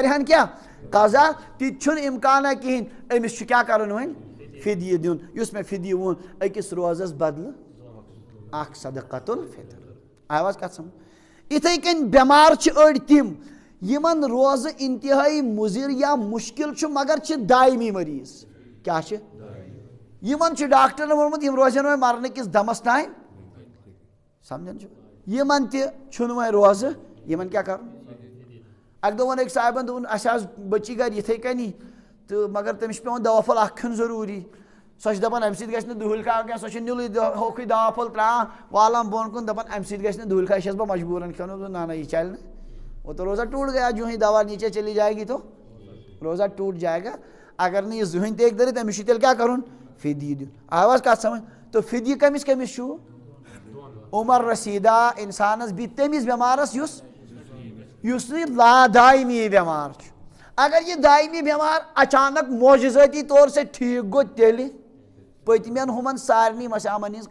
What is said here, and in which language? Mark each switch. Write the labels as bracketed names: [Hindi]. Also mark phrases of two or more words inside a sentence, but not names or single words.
[Kashmiri] کرِہن کیٛاہ قضا تہِ چھُنہٕ اِمکانا کِہیٖنۍ أمِس چھُ کیٛاہ کرُن وۄنۍ فِدیہِ دیُن یُس مےٚ فِدیہِ ووٚن أکِس روزس بدلہٕ اکھ صدقۃ الفطر آیہِ حظ کتھ سمجھ یِتھٕے کٔنۍ بٮ۪مار چھِ أڑۍ تِم یِمن روزٕ انتہٲیی مُضِر یا مُشکِل چھُ مگر چھِ دایمی مریض کیٛاہ چھِ یِمن چھُ ڈاکٹرن ووٚنمُت یِم روزن وۄنۍ مرنہٕ کِس دمس تانۍ سمجھان چھُ یِمن تہِ چھُنہٕ وۄنۍ روزٕ یِمن کیٛاہ کرُن اکہ دۄہ ووٚن أکۍ صاحبن دوٚپُن اَسہِ آسہٕ بٔچی گرِ یِتھَے کٔنی تہٕ مگر تٔمِس چھُ پٮ۪وان دوا پھوٚل اکھ کھیوٚن ضروٗری سۄ چھِ دَپان اَمہِ سۭتۍ گژھِ نہٕ دُہٕلۍ کھا کینٛہہ سۄ چھِ نِلٕے ہوکھٕے دوا پھوٚل ترٛاوان والان بۄن کُن دَپان اَمہِ سۭتۍ گژھِ نہٕ دُہٕلۍ کھا یہِ چھَس بہٕ مجبوٗرن کھیوٚن [Urdu] نہ یہ چلہِ نہٕ وہ تو روزہ ٹوٹ گیا جو ہی دوا نیچے چلی جائے گی تو روزہ ٹوٹ جائے گا [Kashmiri] اگر نہٕ یہِ زٕہٕنۍ تہِ ہیٚکہِ دٔرِتھ أمِس چھُ تیٚلہِ کیٛاہ کَرُن فِدیہِ دیُن آو حظ کَتھ سَمٕجھ تہٕ فِدیہِ کٔمِس کٔمِس چھُ عمر رسیٖدہ اِنسانَس بیٚیہِ تٔمِس بٮ۪مارَس یُس نہٕ لادایمی بٮ۪مار چھُ اگر یہِ دایمی بٮ۪مار اچانک معجزٲتی طور سے ٹھیٖک گوٚو تیٚلہِ پٔتمٮ۪ن ہُمَن سارنٕے مشامَن ہِنٛز